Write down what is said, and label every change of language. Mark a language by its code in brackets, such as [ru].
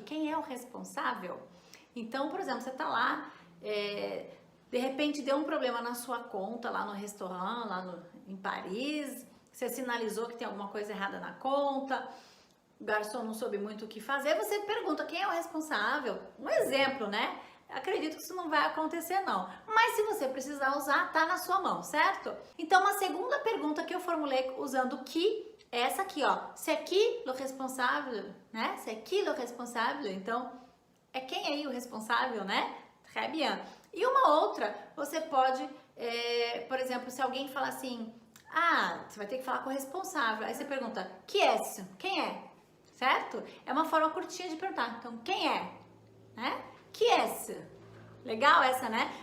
[pt] Quem é o responsável? Então, por exemplo, você tá lá, de repente deu um problema na sua conta lá no restaurante, lá em Paris, você sinalizou que tem alguma coisa errada na conta, o garçom não soube muito o que fazer, você pergunta quem é o responsável. Um exemplo, né? Acredito que isso não vai acontecer não, mas se você precisar usar, tá na sua mão, certo? Então, uma segunda pergunta que eu formulei usando qui, é essa aqui, ó. [fr] C'est qui le responsable, né? C'est qui le responsable? [pt] Então, é quem aí o responsável, né? [fr] Très bien. [pt] E uma outra, você pode, por exemplo, se alguém fala assim, você vai ter que falar com o responsável. Aí você pergunta, [fr] qui est? [pt] Quem é? Certo? É uma forma curtinha de perguntar. Então, quem é? Né? [fr] Qui est? [pt] Legal essa, né?